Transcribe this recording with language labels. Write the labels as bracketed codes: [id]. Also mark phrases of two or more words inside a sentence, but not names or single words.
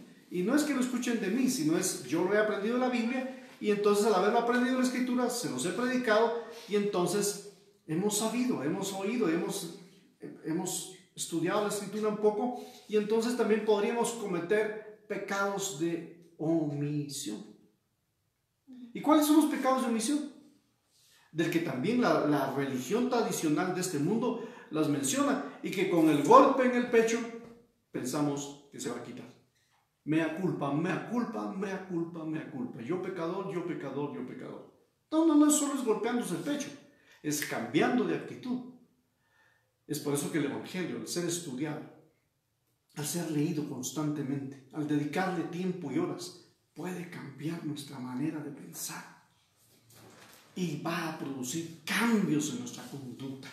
[es] Y no es que lo escuchen de mí, sino es yo lo he aprendido en la Biblia y entonces al haberlo aprendido en la Escritura se los he predicado y entonces hemos sabido, hemos oído, hemos estudiado la Escritura un poco y entonces también podríamos cometer pecados de omisión. ¿Y cuáles son los pecados de omisión? Del que también la religión tradicional de este mundo las menciona y que con el golpe en el pecho pensamos que se va a quitar. [la] Mea culpa, mea culpa, mea culpa, mea culpa. [es] Yo pecador, yo pecador, yo pecador. No solo es golpeándose el pecho, es cambiando de actitud. Es por eso que el Evangelio, al ser estudiado, al ser leído constantemente, al dedicarle tiempo y horas, puede cambiar nuestra manera de pensar y va a producir cambios en nuestra conducta.